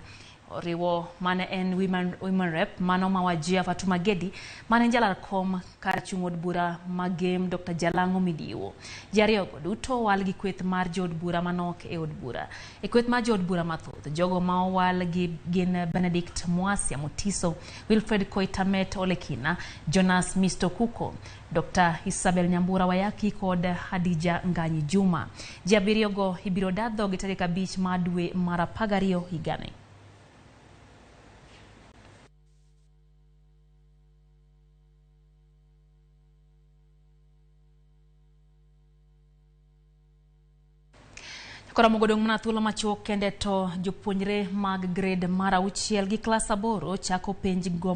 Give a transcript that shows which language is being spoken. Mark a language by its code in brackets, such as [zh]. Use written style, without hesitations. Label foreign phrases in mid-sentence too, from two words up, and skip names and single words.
[luo] Oriwo mane en [en] women rep [luo] mano mawajia Fatuma Gedi mane jalar kom kar chung' od bura magem Dr. Jalango Midiwo. Jariogo duto wal gi kweth mar jod bura manok e od bura. E kweth mar jod bura mathoth jogo ma wal gi gin Benedict Mwasia Mutiso, Wilfred Koitamet Olekina, Jonas Misto Kuko, Dr. Isabel Nyambura Wayaki kod Hadija Nganyi Juma. Jabiriogo ibiro dadho gi tarik 5 ma dwe mar 12 higani. Kora mogodong mana thuolo machuok kende to jopuonjre mag grade mar 6 gi klas 8 chako penj go